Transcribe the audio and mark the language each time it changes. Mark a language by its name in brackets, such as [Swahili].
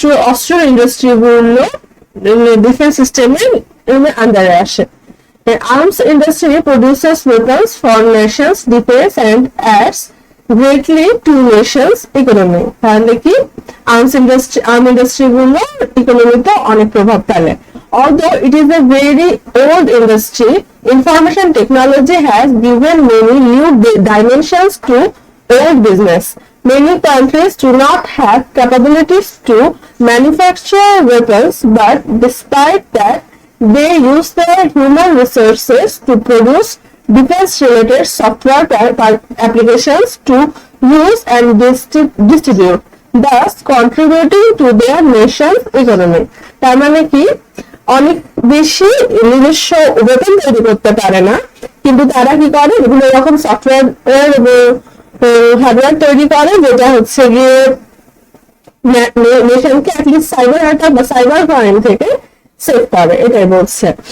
[Bangla] অস্ত্র ইন্ডাস্ট্রি গুলো ডিফেন্স সিস্টেমের আন্ডারে আসে। [English] Arms industry produces weapons for nations' defense and adds greatly to nations' economy. [Bangla] তাহলে কি আর্ম ইন্ডাস্ট্রি গুলো ইকোনমিতে অনেক প্রভাব ফেলে। [English] Although it is a very old industry, information technology has given many new dimensions to old business. Many countries do not have capabilities to manufacture weapons, but despite that, they use their human resources to produce defense-related software applications to use and distribute, thus contributing to their nation's economy. [Bangla] তার মানে কি অনেক বেশি নিজস্ব weapon তৈরি করতে পারে না, কিন্তু তারা কি করে বিভিন্ন রকম সফটওয়্যার এবং হার্ডওয়্যার তৈরি করে যেটা হচ্ছে গিয়ে নেশনকে অ্যাটলিস্ট সাইবার অ্যাটাক বা সাইবার ক্রাইম থেকে সেভ করে, এটাই বলছে।